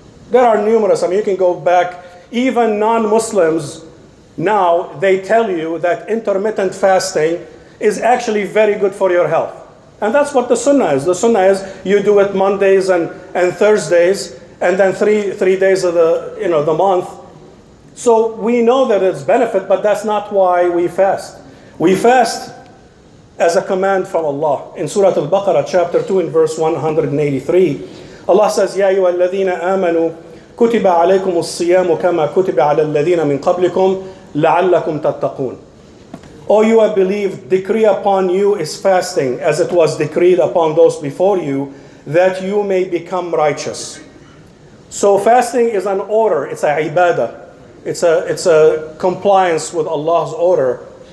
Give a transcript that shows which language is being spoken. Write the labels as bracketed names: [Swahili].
[English] There are numerous, you can go back, even non-Muslims now, they tell you that intermittent fasting is actually very good for your health. And that's what the sunnah is. The sunnah is you do it Mondays and Thursdays, and then three days of the month. So we know that it's benefit, but that's not why we fast. We fast as a command from Allah. In Surah Al-Baqarah, chapter 2, in verse 183, Allah says, [Arabic] يَا أَيُّهَا الَّذِينَ آمَنُوا كُتِبَ عَلَيْكُمُ الصِّيَامُ كَمَا كُتِبَ عَلَى الَّذِينَ مِنْ قَبْلِكُمْ لَعَلَّكُمْ تَتَّقُونَ. [English] O you have believed, decree upon you is fasting, as it was decreed upon those before you, that you may become righteous. So fasting is an order. It's a ibadah. It's a compliance with Allah's order.